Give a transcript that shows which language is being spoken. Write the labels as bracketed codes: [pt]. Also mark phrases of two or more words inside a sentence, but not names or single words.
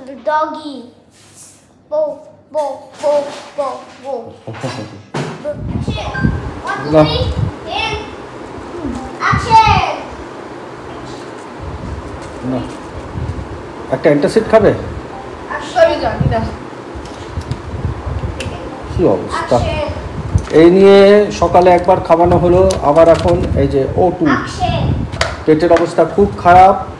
[en] Doggy. Bo, bo, bo, bo, bo. Action. 1, 2, 3, and action. [bn] না একটা অ্যান্টাসিড খাবে? আমি জানি না কি অবস্থা। এই নিয়ে সকালে একবার খাওয়ানো হলো, আবার এখন এই যে O2, পেটের অবস্থা খুব খারাপ।